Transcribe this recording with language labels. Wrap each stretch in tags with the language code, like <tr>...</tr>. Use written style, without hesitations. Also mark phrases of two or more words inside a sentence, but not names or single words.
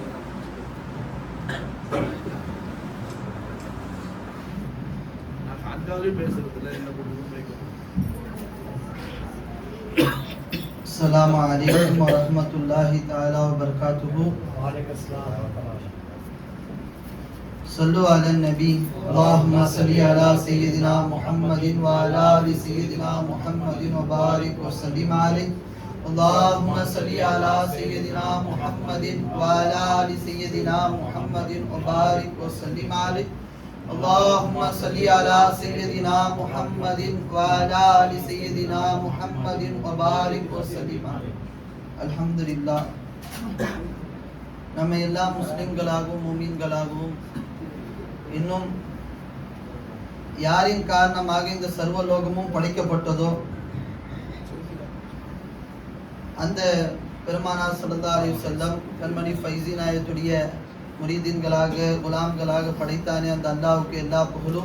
<ta>நான் காஞ்சாவே பேசுறதுல என்ன பண்ணுறது?</ta> <ar>السلام عليكم ورحمة الله تعالى وبركاته. صلوا على النبي اللهم صل على سيدنا محمد وعلى آل سيدنا محمد وبارك وسلم عليه. اللهم صل على سيدنا محمد وعلى آل سيدنا محمد وبارك وسلم عليه. اللهم صل على سيدنا محمد وعلى آل سيدنا محمد وبارك وسلم عليه. الحمد لله.</ar> <ta>நம்ம எல்லா முஸ்லிம்களாகவும் மூமின்களாகவும் இன்னும் யாரின் காரணமாக இந்த சர்வலோகமும் படைக்கப்பட்டதோ அந்த பெருமானார்</ta> <ar>صلى الله عليه وسلم</ar> <ta>கண்மணி ஃபைசி நாயகத்துடைய முரீதீன்களாக குலாம்களாக படைத்தானே அந்த அல்லாஹ்வுக்கு எல்லா புகழும்.</ta>